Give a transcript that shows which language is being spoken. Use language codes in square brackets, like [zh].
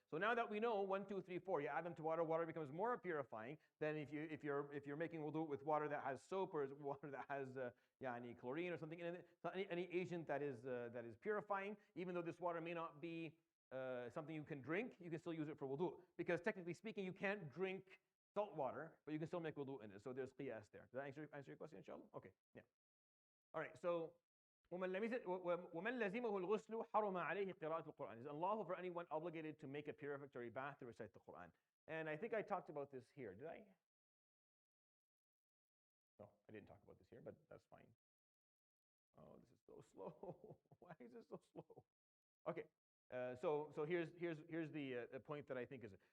[en] So now that we know 1, 2, 3, 4, you add them to water, water becomes more purifying than if you're making wudu with water that has soap or water that has chlorine or something in it. So any agent that is purifying, even though this water may not be something you can drink, you can still use it for wudu. Because technically speaking, you can't drink salt water, but you can still make wudu in it. So there's qiyas there. Does that answer your question, inshallah? Okay, yeah. [ar] All right, so وَمَنْ لَزِمَهُ الْغُسْلُ حَرُمَ عَلَيْهِ قِرَاءَةُ الْقُرْآنِ. [en] It is unlawful for anyone obligated to make a purificatory bath to recite the Quran. And I think I talked about this here. Did I? No, I didn't talk about this here, but that's fine. Oh, this is so slow. Why is this so slow? Okay, so here's the point that I think is it.